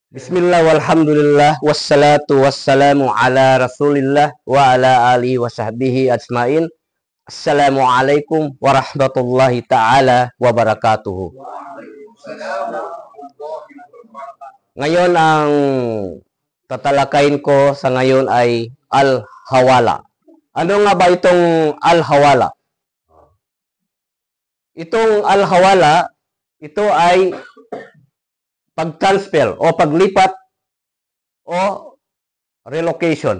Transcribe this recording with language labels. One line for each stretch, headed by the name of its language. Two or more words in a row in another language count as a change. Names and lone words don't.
Arabic: بسم الله والحمد لله والصلاة والسلام على رسول الله وعلى آله وصحبه أجمعين. السلام عليكم ورحمة الله تعالى وبركاته.
Filipino: Ngayon ang tatalakayin ko sa ngayon ay al-hawala. Ano nga ba itong al-hawala? Itong al-hawala, ito ay pag-transfer o paglipat o relocation.